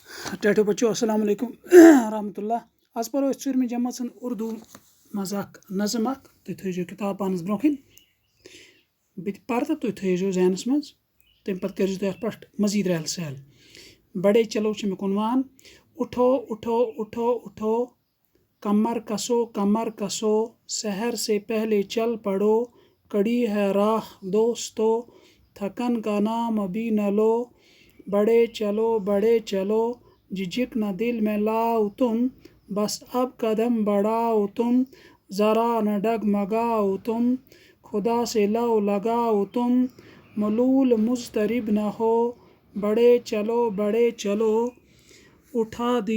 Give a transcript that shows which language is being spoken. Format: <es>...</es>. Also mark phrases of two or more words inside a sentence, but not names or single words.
<ur>ٹھہرو بچو</ur> <ar>السلام علیکم ورحمۃ اللہ</ar> <ks>آج پرو أسۍ ژوٗرمہِ جمٲژ ہُنٛد اردو منٛز اکھ نظم اکھ تُہۍ تھٲیزیو کِتاب پانَس برونٛہہ کِنۍ بہٕ تہِ پرٕ تہٕ تُہۍ تھٲیزیو ذہنَس منٛز تمہِ پتہٕ کٔرزیو تُہۍ اَتھ پٮ۪ٹھ مزیٖد رحل سہل</ks> <ur>بڑے چلو</ur> <ks>چھُ مےٚ کُنوان</ks> <ur>اٹھو اٹھو اٹھو اٹھو کمر کسو سحر سے پہلے چل پڑو کڑی ہے راہ دوستو تھکن کا نام ابھی نہ لو بڑے چلو جھجک نہ دل میں لاؤ تم بس اب قدم بڑھاؤ تم ذرا نہ ڈگمگاؤ تم خدا سے لو لگاؤ تم ملول مضطرب نہ ہو بڑے چلو اٹھا</ur>